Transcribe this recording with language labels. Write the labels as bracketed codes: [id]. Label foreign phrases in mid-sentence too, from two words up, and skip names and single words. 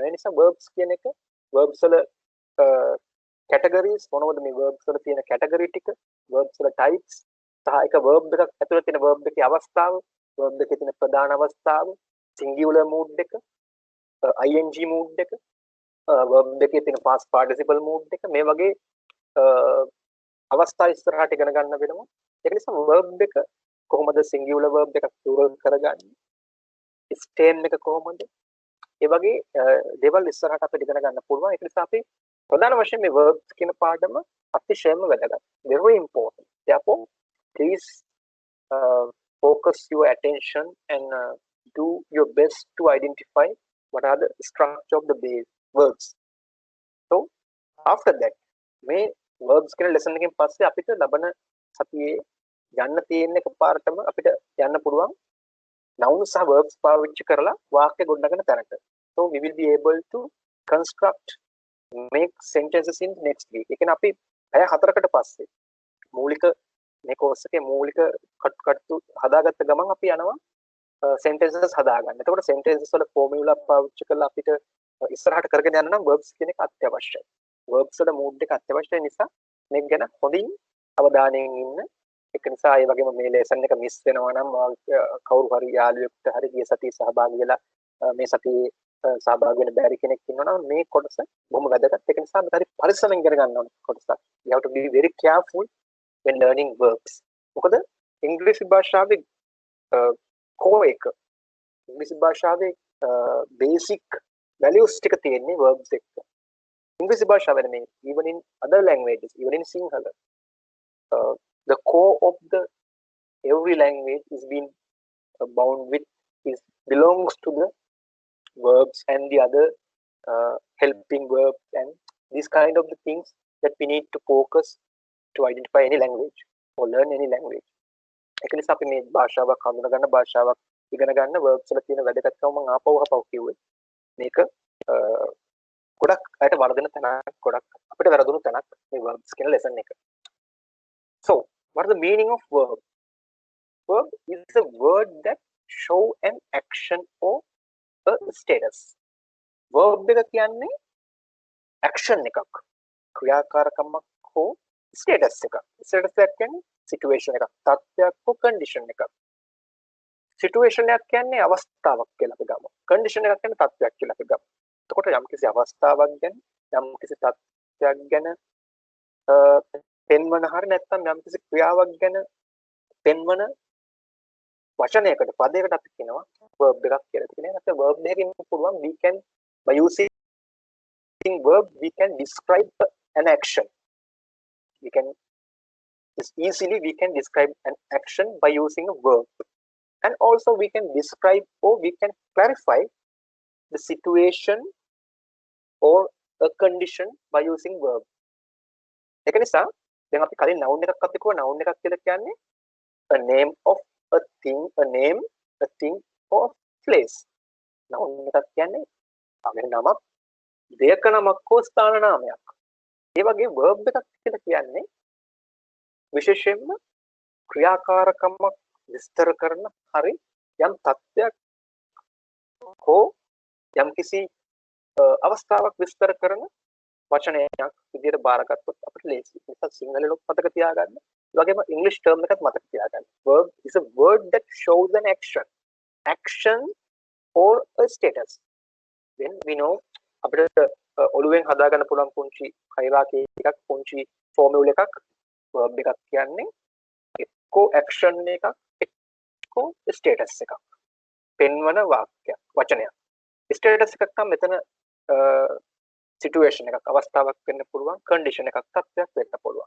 [si] ඒ නිසා verbs කියන එක verbs වල categories මොනවද මේ verbs වල තියෙන category ටික, verbs වල types සහ එක verb එකක් ඇතුලේ තියෙන verb එකේ අවස්ථාව, verb එකේ තියෙන ප්‍රධාන අවස්ථාව, [en] singular mood [si] එක, [en] ing mood [si] එක, verb එකේ තියෙන [en] past participle mood [si] එක, මේ වගේ අවස්ථා ඉස්සරහට ඉගෙන ගන්න වෙනවා. ඒක නිසා verb එක කොහොමද [en] singular verb [si] එකක් plural කරගන්නේ? stem එක කොහොමද? ඒ වගේ දේවල් ඉස්සරහට අපිට ඉගෙන ගන්න පුළුවන්. ඒක නිසා අපි ප්‍රධාන වශයෙන් මේ verbs කියන පාඩම අතිශයම වැදගත්. [en] Very important. Therefore, please focus your attention and do your best to identify what are the structure of the base verbs. So after that [si] මේ verbs කියන lesson එකෙන් පස්සේ අපිට ලබන සතියේ යන්න තියෙන එකපාරටම අපිට යන්න පුළුවන් noun සහ verbs පාවිච්චි කරලා වාක්‍ය ගොඩනගන තැනට. [en] So we will be able to construct make sentences in next week. [si] ඒ කියන්නේ අපි පැය 4කට පස්සේ මූලික මේ course එකේ මූලික කට්ටු හදාගත්ත ගමන් අපි යනවා sentences හදාගන්න. එතකොට sentences වල formula පාවිච්චි කරලා අපිට ඉස්සරහට කරගෙන යන්න නම් verbs කියන එක අත්‍යවශ්‍යයි. verbs වල mood එක අත්‍යවශ්‍ය නිසා මේක ගැන හොඳින් අවධානයෙන් ඉන්න. ඒක නිසා ඒ වගේම මේ lesson එක miss වෙනවා නම් කවුරු හරි යාළුවෙකුට හරි ගිය සතියේ සහභාගී වෙලා මේ සතියේ සහභාගී වෙන්න බැරි කෙනෙක් ඉන්නවා නම් මේ කොටස බොහොම වැදගත්. ඒක නිසා මේක හරි පරිස්සමෙන් ඉගෙන ගන්න ඕනේ කොටසක්. [en] You have to be very careful when learning verbs. [si] මොකද ඉංග්‍රීසි භාෂාවේ core එක ඉංග්‍රීසි භාෂාවේ [en] basic values [si] ටික තියෙන්නේ verbs එක්ක. ඉංග්‍රීසි භාෂාවෙ නෙමෙයි, [en] even in other languages, even in Sinhala, the core of the every language is being bound with is belongs to the verbs and the other helping verbs and these kind of the things that we need to focus to identify any language or learn any language. [si] ඒක නිසා අපි මේ භාෂාවක් හඳුනා ගන්න භාෂාවක් ඉගෙන ගන්න verbs වල තියෙන වැදගත්කම මම ආපහු කිව්වේ. මේක ගොඩක් අයට වර්ධන තැනක් ගොඩක් අපිට වැරදුණු තැනක් මේ verbs කියන lesson එක. [en] So, what is the meaning of verb? Verb is a word that show an action or a status. [si] Verb එක කියන්නේ action එකක්. ක්‍රියාකාරකමක් හෝ status එකක්. status එක කියන්නේ situation එකක්. තත්ත්වයක් හෝ condition එකක්. situation එකක් කියන්නේ අවස්ථාවක් කියලා අපි ගමු. condition එකක් කියන්නේ තත්ත්වයක් කියලා අපි ගමු. එතකොට යම්කිසි අවස්ථාවක් ගැන යම්කිසි තත්ත්වයක් ගැන පෙන්වන හරිය නැත්නම් යම්කිසි ක්‍රියාවක් ගැන පෙන්වන වචනයකට පදයකට අපි කියනවා verb එකක් කියලා. ඒ කියන්නේ අපේ verb එකකින් පුළුවන් [en] we can by using verb we can describe an action. We can we can describe an action by using a verb, and also we can describe or we can clarify the situation or a condition by using verb. [si] ඒක නිසා දැන් අපි කලින් noun එකක් අපි කිව්වා noun එකක් කියලා කියන්නේ [en] a name of a thing, a name, a thing or a place. [si] noun එකක් කියන්නේ අපේ නමක්, දෙයක නමක් හෝ ස්ථාන නාමයක්. ඒ වගේ verb එකක් කියලා කියන්නේ විශේෂයෙන්ම ක්‍රියාකාරකමක් විස්තර කරන හරි යම් තත්ත්වයක් හෝ යම් කිසි අවස්ථාවක් විස්තර කරන වචනයක් විදිහට බාරගත්තොත් අපිට ලේසි. ඒක සිංහලෙලොත් මතක තියාගන්න. ඒ වගේම ඉංග්‍රීසි ටර්ම් එකත් මතක තියාගන්න. [en] verb is a word that shows an action or a status. Then we know [si] අපිට ඔළුවෙන් හදාගන්න පුළුවන් පුංචි හයිරාකි එකක් පුංචි ෆෝමියුලා එකක් verb එකක් කියන්නේ එක්කෝ action එකක් එක්කෝ status එකක්. පෙන්වන වාක්‍යයක් වචනයක්. status එකක් නම් මෙතන situation එකක් අවස්ථාවක් වෙන්න පුළුවන් condition එකක් තත්ත්වයක් වෙන්න පුළුවන්.